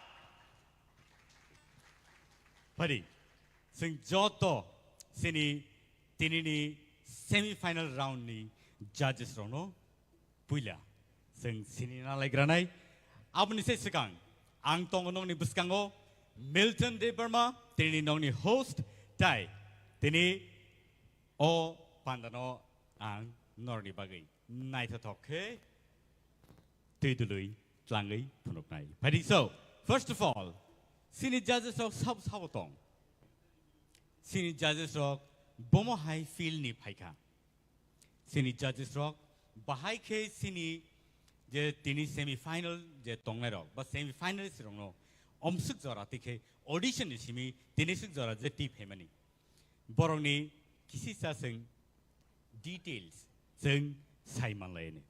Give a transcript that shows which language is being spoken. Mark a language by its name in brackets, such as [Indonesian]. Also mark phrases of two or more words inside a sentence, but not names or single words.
[Kok Borok] Pari, sing joto sini tinini [English] semi-final round [Kok Borok] ni judges rono puila sing sini na lagranai abni se sekang ang tongonong ni buskango Milton De Burma tinini nong ni host tai tini o pandano ang norni bagai naita toke tidului tlangai punok nai. Pari, [English] so first of all, [Kok Borok] sini judges of sabotong sini judges of bomo high feel ni paika sini judges rock bahai ke sini je tini [English] semi final [Kok Borok] je tongai rock ba semi finalist rong no omsuk jora tike audition ni simi tini suk jora je tip hemani borong ni kisi sa sing details sing Simon Lane.